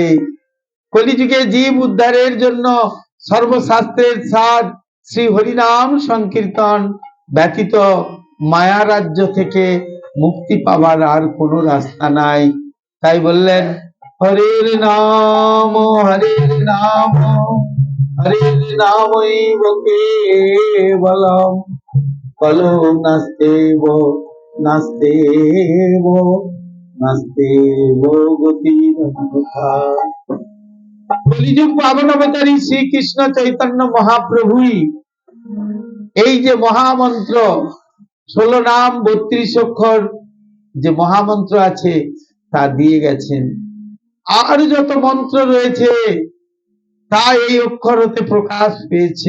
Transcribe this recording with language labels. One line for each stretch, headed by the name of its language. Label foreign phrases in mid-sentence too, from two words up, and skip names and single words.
Bangla: কলিযুগে জীব উদ্ধারের জন্য সর্বশাস্ত্রের সার শ্রী হরিনাম সংকীর্তন ব্যতীত মায়া রাজ্য থেকে মুক্তি পাবার আর কোনো রাস্তা নাই। তাই বললেন,
Sanskrit: হরের নাম হরের নাম হরের নামৈব কেবলম কলো নাস্তেব নাস্তেব নাস্তেব গতিরন্যথা।
Bangla: কলিযুগ পাবন অবতারী শ্রীকৃষ্ণ চৈতন্য মহাপ্রভুই এই যে মহামন্ত্র 16 নাম 32 অক্ষর যে মহামন্ত্র আছে তা দিয়ে গেছেন। আর যত মন্ত্র রয়েছে তা এই অক্ষর হতে প্রকাশ পেয়েছে।